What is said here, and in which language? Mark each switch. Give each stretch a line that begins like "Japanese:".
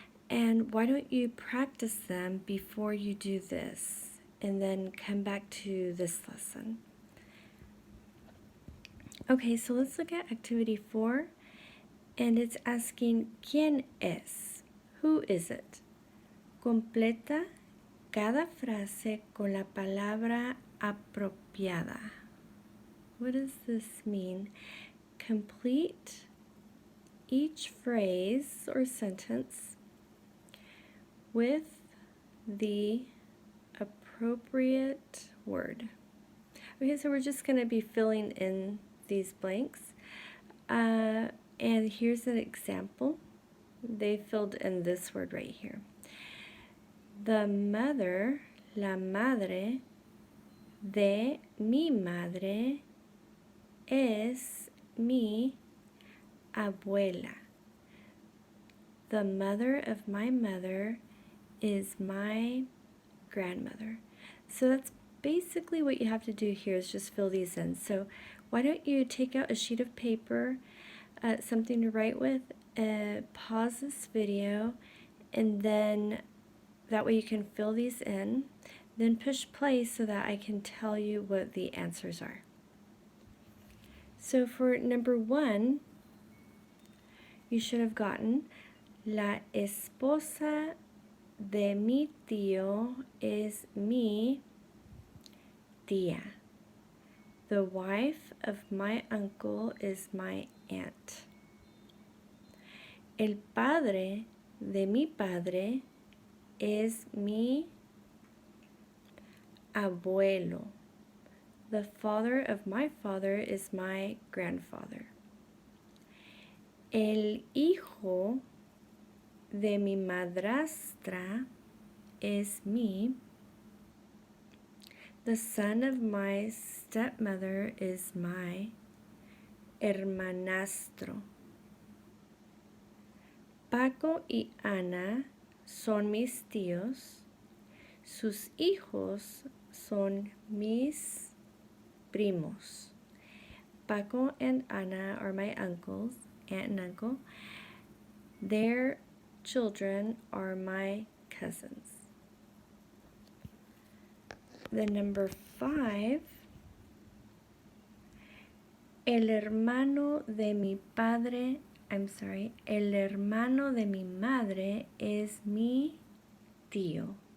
English: And why don't you practice them before you do this, and then come back to this lesson. Okay, so let's look at activity 4, and it's asking, ¿Quién es? Who is it?
Spanish: Completa cada frase con la palabra apropiada.
English: What does this mean? Complete each phrase or sentence with the appropriate word. Okay, so we're just going to be filling in these blanks. And here's an example. They filled in this word right here. The mother,
Spanish: la madre de mi madre es mi abuela.
English: The mother of my mother is my grandmother. So that's basically what you have to do here, is just fill these in. So why don't you take out a sheet of paper, something to write with, pause this video, and then that way you can fill these in. Then push play so that I can tell you what the answers are. So for number 1, you should have gotten la esposa de mi tío es mi tía. The wife of my uncle is my aunt.
Spanish: El padre de mi padre es mi abuelo.
English: The father of my father is my grandfather.
Spanish: El hijo de mi madrastra es mi.
English: The son of my stepmother is my hermanastro.
Spanish: Paco y Ana son mis tíos. Sus hijos son mis primos.
English: Paco and Ana are my uncles, aunt and uncle. Their children are my cousins.
Spanish: The number 5, el hermano de mi madre es mi tío.